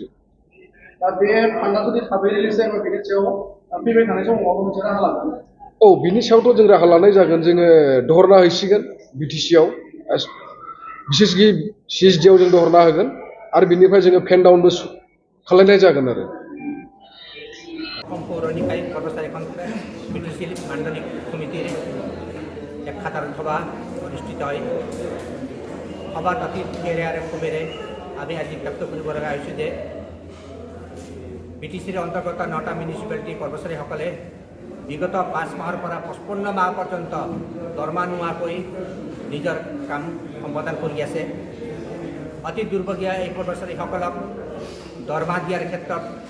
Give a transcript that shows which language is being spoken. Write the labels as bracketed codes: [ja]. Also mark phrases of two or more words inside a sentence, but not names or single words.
[brx] दा बे फान्डा जुदि थाबै रिलिज जायोबा बेनि सायाव फैबाय थानाय समाव माबा मोनसे राहा लागोन औ बिनि सायावथ' जों राहा लानाय जागोन जोङो धरना हैसिगोन बिटिसिआव बिसेसकि सिएसडिआव जों धरना होगोन आरो बिनिफ्राय जोङो [en] pen downbo [brx] खालायनाय जागोन आरो [as] অসম পৌৰ নিকায় কৰ্মচাৰী কনফাৰেন্স বিটিচি মাণ্ডলিক সমিতিৰ এক সাধাৰণ সভা অনুষ্ঠিত হয় সভাত অতি সুখেৰে আৰু ক্ষোভেৰে আমি আজি ব্যক্ত কৰিব লগা হৈছোঁ যে বিটিচিৰ অন্তৰ্গত 9টা মিউনিচিপালিটি কৰ্মচাৰীসকলে বিগত 5 মাহৰ পৰা 55 মাহ পৰ্যন্ত দৰমহা নোহোৱাকৈ নিজৰ কাম সম্পাদন কৰি আছে অতি দুৰ্ভগীয়া এই কৰ্মচাৰীসকলক দৰমহা দিয়াৰ ক্ষেত্ৰত